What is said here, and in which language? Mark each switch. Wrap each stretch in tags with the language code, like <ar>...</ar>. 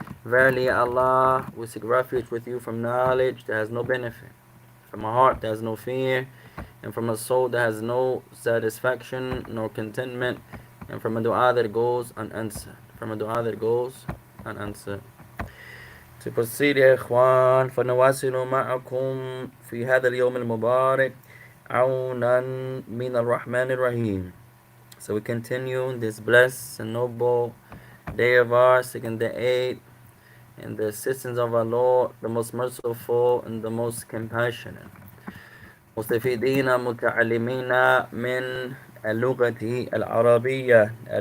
<en>Verily, Allah, we seek refuge with you from knowledge that has no benefit, from a heart that has no fear, and from a soul that has no satisfaction nor contentment, and from a dua that goes unanswered. From a dua that goes unanswered. To proceed</en> <ar>يا إخوان فنواصل معكم في هذا اليوم المبارك عونا من الرحمن الرحيم.</ar> <en>So we continue this blessed and noble day of ours, second the eighth, and the assistance of our Lord, the most merciful and the most compassionate.</en> <ar>مستفيدين متعلمين من اللغة العربية.</ar>